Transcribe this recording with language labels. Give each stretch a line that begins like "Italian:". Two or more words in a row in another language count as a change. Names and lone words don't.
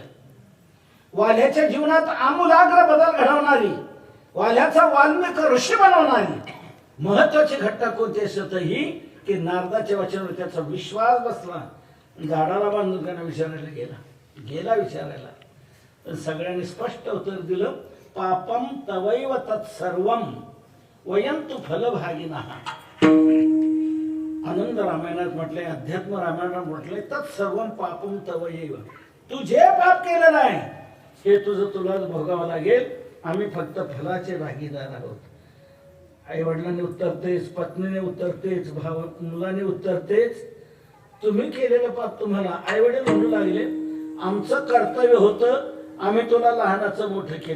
Marathi: वाल्याच्या जीवनात आमूलाग्र बदल घडवणारी, वाल्याचा वाल्मिक ऋषी बनवणारी महत्वाची घटना कोणती असत ही की नारदाच्या वचनावर त्याचा विश्वास बसला. झाडाला बांधून त्यांना विचारायला गेला विचारायला. तर सगळ्यांनी स्पष्ट उत्तर दिलं.
Sanskrit: पापम तवैव तत्सर्वम वयं तु फलभागिनः.
Marathi: आनंद रामायणात म्हटले, अध्यात्म रामायणात म्हटले
Sanskrit: तत्सर्वम पापम तवैव.
Marathi: तू जे पाप केलेलं आहे हे तुझं तुलाच भोगावं लागेल. आम्ही फक्त फलाचे भागीदार आहोत. आई वडिलांनी उत्तर तेच, पत्नीने उत्तर तेच, भाव मुलाने उत्तर तेच. तुम्ही केलेलं पाप तुम्हाला. आई वडील म्हणू लागले आमचं कर्तव्य होतं, आम्ही तुला लहानाचं मोठं केलं.